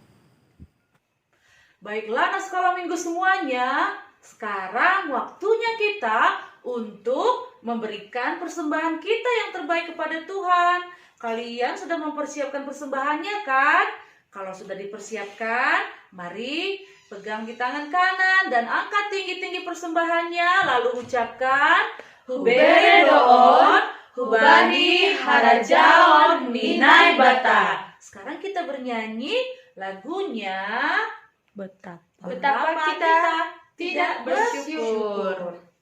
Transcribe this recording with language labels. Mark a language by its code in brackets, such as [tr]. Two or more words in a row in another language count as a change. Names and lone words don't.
[id] Baiklah anak sekolah minggu semuanya, sekarang waktunya kita untuk memberikan persembahan kita yang terbaik kepada Tuhan. Kalian sudah mempersiapkan persembahannya kan? Kalau sudah dipersiapkan, mari pegang di tangan kanan dan angkat tinggi-tinggi persembahannya, lalu ucapkan [bts] Hubere doon, hubani harajaon minai bata. [id] Sekarang kita bernyanyi lagunya Betapa kita tidak bersyukur.